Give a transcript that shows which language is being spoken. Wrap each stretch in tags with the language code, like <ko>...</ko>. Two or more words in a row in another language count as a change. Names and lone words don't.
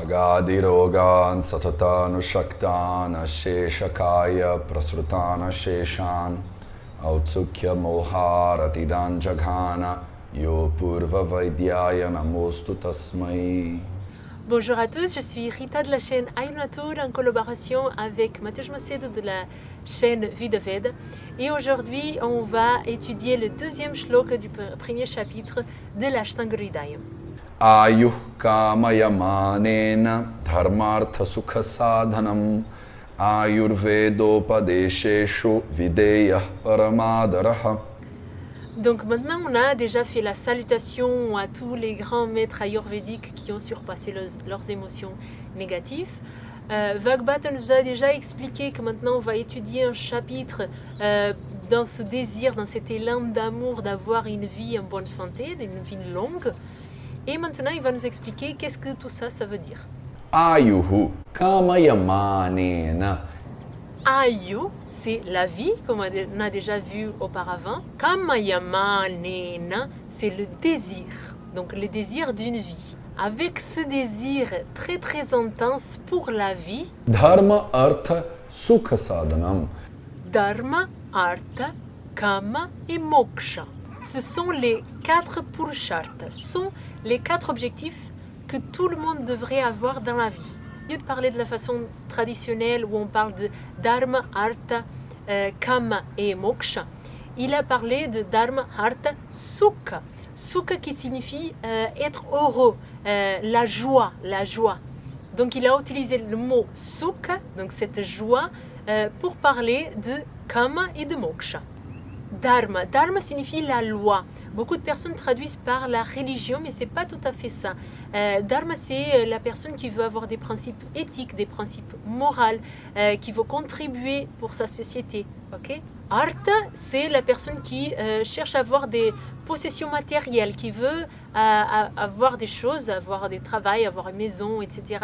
<sa>व्याधिरोगान् सततानुषक्तान् अशेषकाय प्रसृतान शेषान् औत्सुक्य मोहारतिदान् जघान यो पूर्व वैद्याय नमोऽस्तु तस्मै.</sa> <fr>Bonjour à tous, je suis Rita de la chaîne Ayunatur en collaboration avec Mateusz Macedo de la chaîne Vida Veda. Et aujourd'hui, on va étudier le deuxième shloka du premier chapitre de l'Ashtanga Hridayam.</fr> <sa>आयुः कामयमानेन धर्मार्थ सुख साधनम् आयुर्वेदोपदेशेषु विधेय परमादरः.</sa> <fr>Donc maintenant, on a déjà fait la salutation à tous les grands maîtres ayurvédiques qui ont surpassé leurs émotions négatives. Vagbhata nous a déjà expliqué que maintenant on va étudier un chapitre dans ce désir, dans cet élan d'amour d'avoir une vie en bonne santé, une vie longue. Et maintenant, il va nous expliquer qu'est-ce que tout ça, ça veut dire.</fr> <sa>आयुः कामयमानेन.</sa> <fr>Ayu, c'est la vie, comme on a déjà vu auparavant. Kamayamanena, c'est le désir, donc le désir d'une vie. Avec ce désir très très intense pour la vie,</fr> <sa>धर्म अर्थ सुख साधनम्.</sa> <fr>Dharma, Artha, Kama et Moksha. Ce sont les 4 Purusharthas, ce sont les 4 objectifs que tout le monde devrait avoir dans la vie. Au lieu de parler de la façon traditionnelle où on parle de Dharma, Artha, Kama et Moksha, il a parlé de Dharma, Artha, Sukha. Sukha qui signifie être heureux, la joie, la joie. Donc il a utilisé le mot Sukha, donc cette joie, pour parler de Kama et de Moksha. Dharma. Dharma signifie la loi. Beaucoup de personnes traduisent par la religion, mais ce n'est pas tout à fait ça. Dharma, c'est la personne qui veut avoir des principes éthiques, des principes moraux, qui veut contribuer pour sa société. Okay? Artha, c'est la personne qui cherche à avoir des possessions matérielles, qui veut avoir des choses, avoir des travails, avoir une maison, etc.</fr>